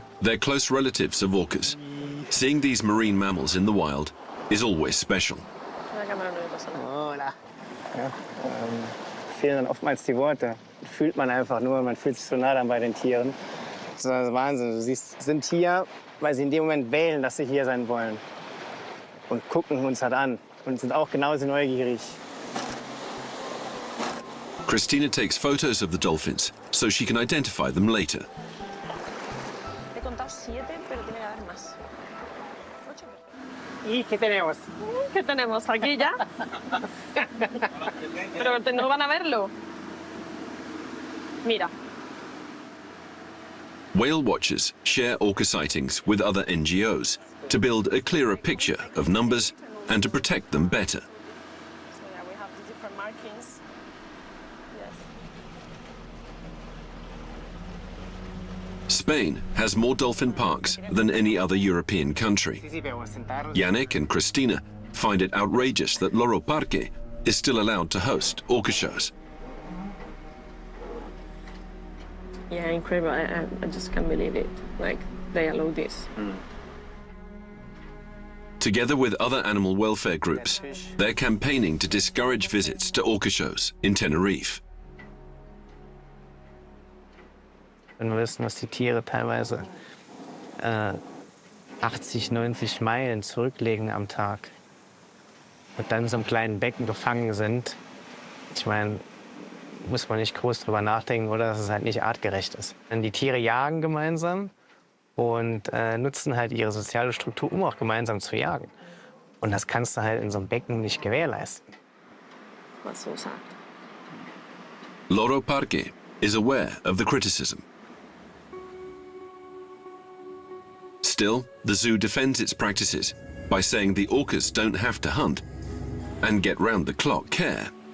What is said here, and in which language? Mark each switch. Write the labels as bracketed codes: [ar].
[en] They're close relatives of orcas. Seeing these marine mammals in the wild is always special. [es] Hola. [de] Ja, fehlen dann oftmals die Worte. Fühlt man einfach nur, man fühlt sich so nah dann bei den Tieren. Das ist Wahnsinn. Du siehst, sie sind hier, weil sie in dem Moment wählen, dass sie hier sein wollen. Und gucken uns halt an und sind auch genauso neugierig. [en] Christina takes photos of the dolphins so she can identify them later. [es] He contado 7, pero tiene que haber más. ¿Y qué tenemos? ¿Qué tenemos aquí ya? Pero no van a verlo. Mira. [en] Whale watchers share orca sightings with other NGOs to build a clearer picture of numbers and to protect them better. So yeah, we have the different markings. Yes. Spain has more dolphin parks than any other European country. Yannick and Christina find it outrageous that Loro Parque is still allowed to host orca shows. Yeah, incredible. I just can't believe it. Like, they allow this. Together with other animal welfare groups, they're campaigning to discourage visits to orca shows in Tenerife. [de] Wenn wir wissen, dass die Tiere teilweise 80, 90 Meilen zurücklegen am Tag und dann in so einem kleinen Becken gefangen sind, ich meine, muss man nicht groß drüber nachdenken, oder dass es halt nicht artgerecht ist. Denn die Tiere jagen gemeinsam und nutzen halt ihre soziale Struktur, um auch gemeinsam zu jagen. Und das kannst du halt in so einem Becken nicht gewährleisten. [en] What's so sad? Loro Parque is aware of the criticism. Still, the zoo defends its practices by saying the orcas don't have to hunt and get round-the-clock care.